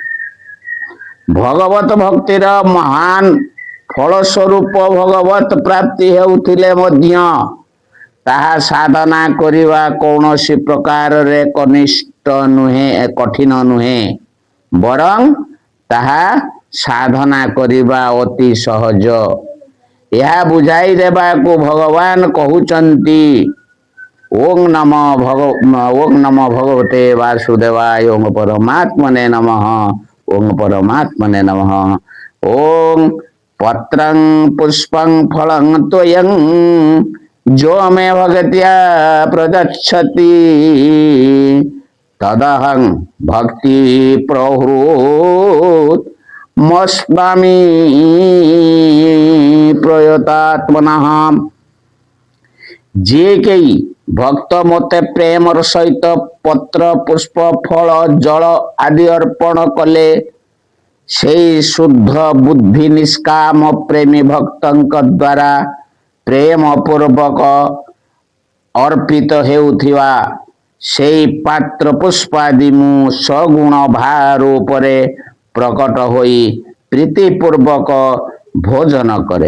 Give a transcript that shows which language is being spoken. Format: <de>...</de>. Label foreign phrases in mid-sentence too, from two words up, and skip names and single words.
<or>ଭଗବତ ଭକ୍ତିର ମହାନ ଫଳସ୍ୱରୂପ ଭଗବତ ପ୍ରାପ୍ତି ହେଉଥିଲେ ମଧ୍ୟ ତାହା ସାଧନା କରିବା କୌଣସି ପ୍ରକାରରେ କଠିନ ନୁହେଁ, ବରଂ ତାହା ସାଧନା କରିବା ଅତି ସହଜ। ଏହା ବୁଝାଇ ଦେବାକୁ ଭଗବାନ କହୁଛନ୍ତି</or> <sa>ଓଂ ନମୋ ଭଗବତେ ବାସୁଦେବାୟ ଓଂ ପରମାତ୍ମନେ ନମଃ। ओं परमात्मने नमः। ओं पत्रं पुष्पं फलं त्वयं जो मे भगत्या प्रदक्षति तदहं भक्ति प्रहृत मस्वामी प्रयतात्मनः।</sa> <or>ଯେ କେଇ ଭକ୍ତ ମତେ ପ୍ରେମର ସହିତ ପତ୍ର ପୁଷ୍ପ ଫଳ ଜଳ ଆଦି ଅର୍ପଣ କଲେ ସେଇ ଶୁଦ୍ଧ ବୁଦ୍ଧି ନିଷ୍କାମ ପ୍ରେମୀ ଭକ୍ତଙ୍କ ଦ୍ୱାରା ପ୍ରେମ ପୂର୍ବକ ଅର୍ପିତ ହେଉଥିବା ସେଇ ପାତ୍ର ପୁଷ୍ପାଦି ମୁ ସଗୁଣ ଭାର ଉପରେ ପ୍ରକଟ ହୋଇ ପ୍ରୀତିପୂର୍ବକ ଭୋଜନ କରେ।</or>